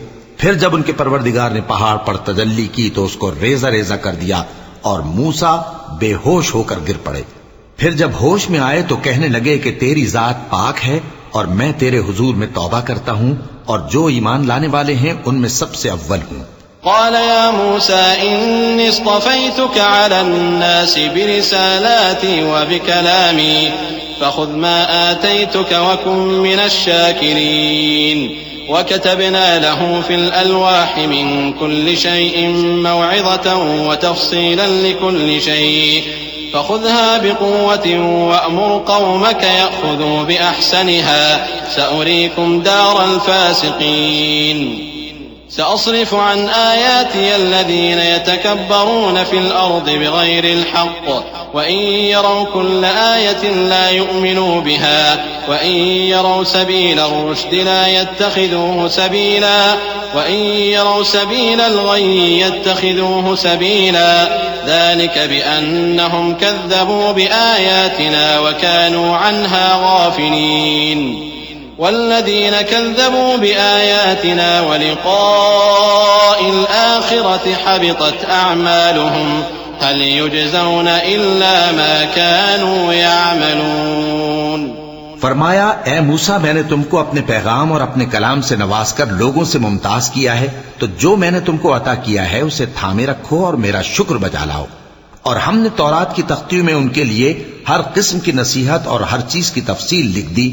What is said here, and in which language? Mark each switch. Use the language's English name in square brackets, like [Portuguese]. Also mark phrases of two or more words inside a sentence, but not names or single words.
[Urdu] پھر جب ان کے پروردگار نے پہاڑ پر تجلی کی تو اس کو ریزہ ریزہ کر دیا اور موسیٰ بے ہوش ہو کر گر پڑے. پھر جب ہوش میں آئے تو کہنے لگے کہ تیری ذات پاک ہے اور میں تیرے حضور میں توبہ کرتا ہوں اور جو ایمان لانے والے ہیں ان میں سب سے اول ہوں. [Arabic] قال يا موسى إني اصطفيتك على الناس برسالاتي وبكلامي فخذ ما آتيتك وكن من الشاكرين. وكتبنا له في الألواح من كل شيء موعظة وتفصيلا لكل شيء فخذها بقوة وأمر قومك يأخذوا بأحسنها سأريكم دار الفاسقين. سأصرف عن آياتي الذين يتكبرون في الأرض بغير الحق وإن يروا كل آية لا يؤمنوا بها وإن يروا سبيل الرشد لا يتخذوه سبيلا وإن يروا سبيل الغي يتخذوه سبيلا ذلك بأنهم كذبوا بآياتنا وكانوا عنها غافلين. والذين كذبوا بآياتنا ولقاء الآخرة حبطت أعمالهم هل يجزون إلا ما كانوا يعملون. [Urdu] فرمایا، اے موسیٰ، میں نے تم کو اپنے پیغام اور اپنے کلام سے نواز کر لوگوں سے ممتاز کیا ہے، تو جو میں نے تم کو عطا کیا ہے اسے تھامے رکھو اور میرا شکر بجا لاؤ. اور ہم نے تورات کی تختیوں میں ان کے لیے ہر قسم کی نصیحت اور ہر چیز کی تفصیل لکھ دی.